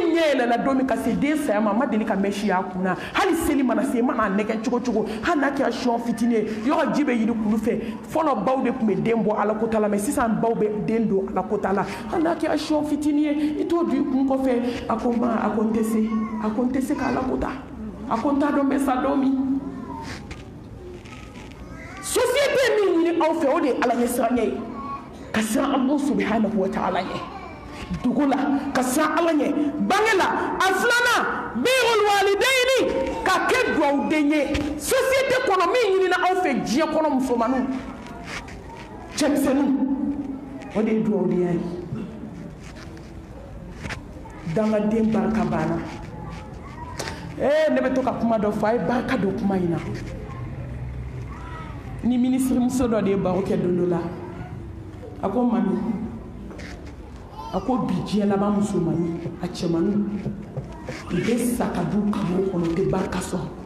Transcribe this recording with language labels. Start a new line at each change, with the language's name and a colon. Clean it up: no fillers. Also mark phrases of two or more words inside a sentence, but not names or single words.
Bambara: ɲɛ yɛlɛla don min ka se den saya ma a ma deli ka mɛn si a kun na hali seli mana se mana nɛgɛ cogo cogo hali n'a kɛra siyɔn fitinin ye yɔrɔ ji bɛ yiri kulu fɛ fɔlɔ baw de tun bɛ den bɔ ala kota la mɛ sisan baw bɛ den don ala kota la hali n'a kɛra siyɔn fitinin ye i t'o don i kun kɔfɛ a ko ma a ko n tɛ se k'ala kota a ko n t'a dɔn n bɛ sa don min aw fɛ o de ye Ala ɲɛsiranɲɛ ye ka siran
Arabic: الله سبحانه وتعالى
Bambara: ɲɛ dugu la ka siran Ala ɲɛ bange la a filanan
Arabic: بر الوالدين
Bambara: ka kɛ duwawuden ye société kɔnɔ min ɲinina aw fɛ diɲɛ kɔnɔ musomaninw cɛmisɛnninw o de ye duwawudenya ye dangaden barika banna ne bɛ to ka kuma dɔ fɔ a ye barika don kuma in na ni ministre muso dɔ de ye baro kɛ don dɔ la a ko mami a ko bi diɲɛ laban musomanni a cɛmanninw u bɛ sa ka du kabo kɔnɔ u tɛ barika sɔrɔ